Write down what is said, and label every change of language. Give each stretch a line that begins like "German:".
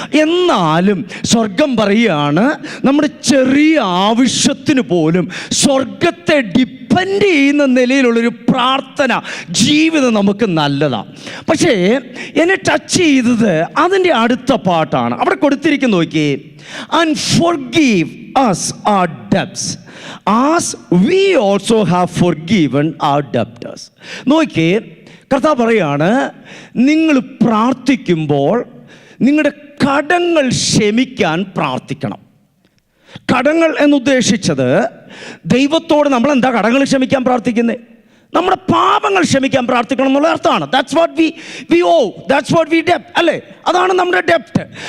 Malayalam: എന്നാലും സ്വർഗം പറയുകയാണ്, നമ്മുടെ ചെറിയ ആവശ്യത്തിന് പോലും സ്വർഗത്തെ ഡിപ്പെൻഡ് ചെയ്യുന്ന നിലയിലുള്ളൊരു പ്രാർത്ഥന ജീവിതം നമുക്ക് നല്ലതാണ്. പക്ഷേ എന്നെ ടച്ച് ചെയ്തത് അതിൻ്റെ അടുത്ത പാട്ടാണ്. അവിടെ കൊടുത്തിരിക്കുന്ന നോക്കിയേ,
English: And forgive us our debts as we also have forgiven our debtors.
Malayalam: നോക്കിയേ, കർത്താവ് പറയാണ്, നിങ്ങൾ പ്രാർത്ഥിക്കുമ്പോൾ നിങ്ങളുടെ കടങ്ങൾ ക്ഷമിക്കാൻ പ്രാർത്ഥിക്കണം. കടങ്ങൾ എന്നുദ്ദേശിച്ചത് ദൈവത്തോട് നമ്മൾ എന്താ കടങ്ങൾ ക്ഷമിക്കാൻ പ്രാർത്ഥിക്കുന്നത്? നമ്മുടെ പാപങ്ങൾ ക്ഷമിക്കാൻ പ്രാർത്ഥിക്കണം എന്നുള്ള അർത്ഥമാണ്.
English: that's what we oh, that's what we debt,
Malayalam: അല്ലേ? അതാണ് നമ്മുടെ ഡെപ്റ്റ്.